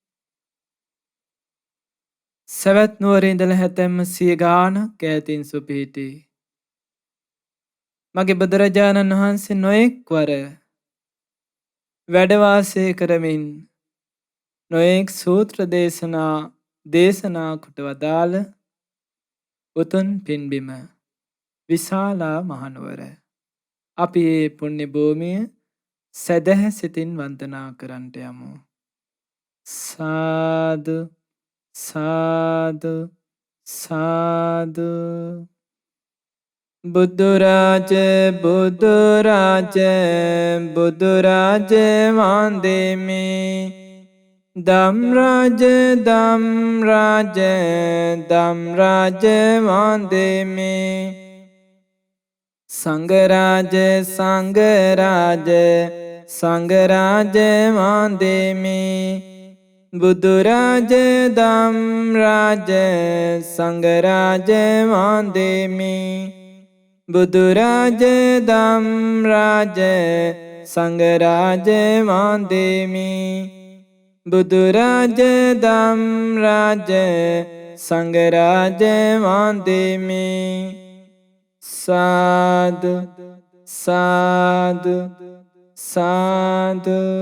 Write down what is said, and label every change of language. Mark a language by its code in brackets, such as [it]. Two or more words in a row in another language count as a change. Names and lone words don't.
[si] සවැත් නුවර ඉඳලා හැතැම්ම 100 ගාණක් ඈතින් සුපිහිටි මගේ බුදුරජාණන් වහන්සේ නොඑක් වර වැඩ වාසය කරමින් නොඑක් සූත්‍ර දේශනා කොට වදාළ උතුම් පින්බිම විශාලා මහනුවර. අපි මේ පුණ්‍ය භූමිය සදහැ සිතින් වන්දනා කරන්නට යමු. සාදු සාදු සාදු. බුදුරාජ බුදුරාජ බුදුරාජ වන්දෙමි. ධම්රාජ ධම්රාජ ධම්රාජ වන්දෙමි. සංඝරාජ සංඝරාජ සංඝරාජ වන්දෙමි බුදුරාජ ධම්රාජ සංඝරාජ වන්දෙමි බුදුරාජ ධම්රාජ සංඝරාජ වන්දෙමි බුදුරාජ ධම්රාජ සංඝරාජ වන්දෙමි සාදු සාදු සාදු.